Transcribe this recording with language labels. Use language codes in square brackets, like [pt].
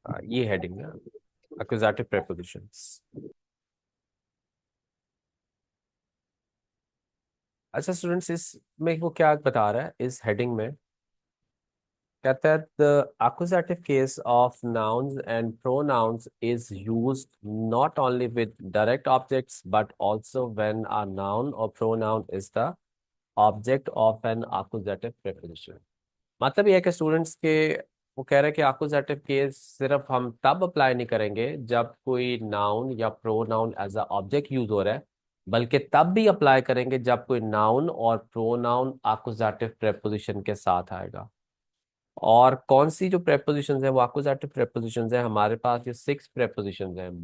[hi] ये हेडिंग है accusative prepositions. अच्छा स्टूडेंट्स, इसमें वो क्या बता रहा है इस हेडिंग में, कहता है [en] The accusative case of nouns and pronouns is used not only with direct objects but also when a noun or pronoun is the object of an accusative preposition। [hi] मतलब ये है कि स्टूडेंट्स के वो कह रहे हैं कि एक्कुजेटिव केस सिर्फ हम तब अप्लाई नहीं करेंगे जब कोई नाउन या pronoun as a object use हो रहा है, बल्कि तब भी अप्लाई करेंगे जब कोई नाउन और प्रोनाउन एक्कुजेटिव प्रेपोजिशन के साथ आएगा। और कौन सी जो प्रेपोजिशंस है वो एक्कुजेटिव प्रेपोजिशंस है, हमारे पास ये 6 प्रेपोजिशंस हैं।